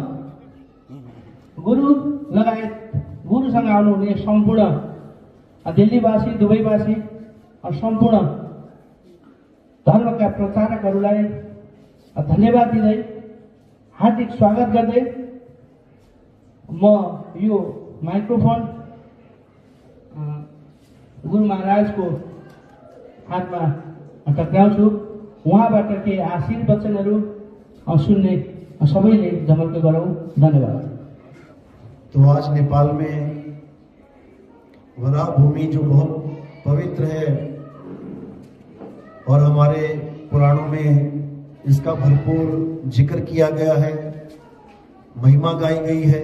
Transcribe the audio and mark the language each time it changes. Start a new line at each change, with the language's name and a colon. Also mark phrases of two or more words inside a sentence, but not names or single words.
Nepali: गुरु लगायत गुरुसँग आउनुहुने सम्पूर्ण दिल्लीवासी, दुबईवासी सम्पूर्ण धर्मका प्रचारकहरूलाई धन्यवाद दिँदै हार्दिक स्वागत गर्दै म यो माइक्रोफोन गुरु महाराजको हातमा टक्राउँछु। उहाँबाट केही आशीर्वचनहरू सुन्ने सबैले जमर्को गरौँ। धन्यवाद।
Hindi: तो आज नेपाल में वराह भूमि जो बहुत पवित्र है और हमारे पुराणों में इसका भरपूर जिक्र किया गया है, महिमा गाई गई है।